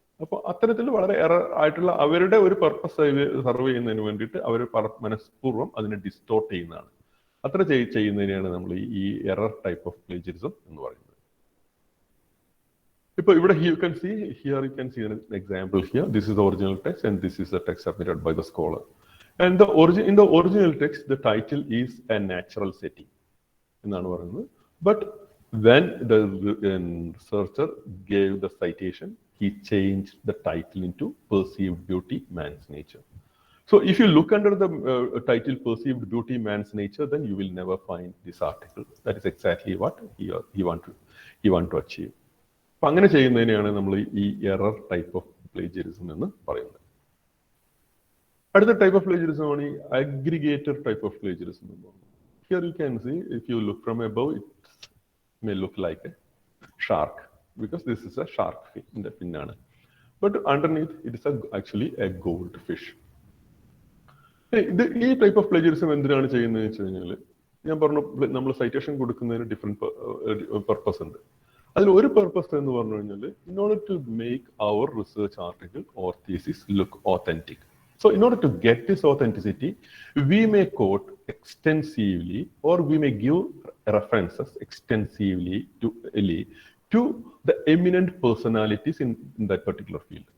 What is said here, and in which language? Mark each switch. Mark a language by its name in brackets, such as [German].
[Malayalam] അപ്പോൾ അത്തരത്തിൽ വളരെ എറർ ആയിട്ടുള്ള അവരുടെ ഒരു പർപ്പസ് സർവ് ചെയ്യുന്നതിന് വേണ്ടിയിട്ട് അവർ മനഃപൂർവ്വം അതിനെ ഡിസ്റ്റോർട്ട് ചെയ്യുന്നതാണ്. അത്ര ചെയ്യുന്നതിനെയാണ് നമ്മൾ ഈ എറർ ടൈപ്പ് ഓഫ് പ്ലേജിയറിസം എന്ന് പറയുന്നത്. ഇപ്പോൾ ഇവിടെ [English] You can see an example here. This is the original text and this is the text submitted by the scholar. And in the original text, the title is a natural setting. But when the researcher gave the citation, he changed the title into Perceived Beauty, Man's Nature. So if you look under the title Perceived Beauty, Man's Nature, then you will never find this article. That is exactly what he want to achieve. So [Malayalam] അങ്ങനെ ചെയ്യുന്നതിനെയാണ് നമ്മൾ ഈ error type of plagiarism എന്ന് പറയുന്നത്. അടുത്ത type of plagiarism ആണ് ഈ aggregator type of plagiarism എന്ന് പറയുന്നത്. [English] Here you can see, if you look from above, it may look like a shark because this is a shark fin, the fin [Malayalam] ആണ്. [English] But underneath it is actually a goldfish. [Malayalam] ഈ type of plagiarism എന്തിനാണ് ചെയ്യുന്നത് വെച്ച് കഴിഞ്ഞാൽ, ഞാൻ പറഞ്ഞു നമ്മൾ citation കൊടുക്കുന്നതിന് ഡിഫറെന്റ് പർപ്പസ് ഉണ്ട്. അതിൽ ഒരു പർപ്പസ് എന്ന് പറഞ്ഞു കഴിഞ്ഞാൽ [English] in order to make our research article or thesis look authentic. So in order to get this authenticity, we may quote extensively or we may give references extensively to the eminent personalities in that particular field.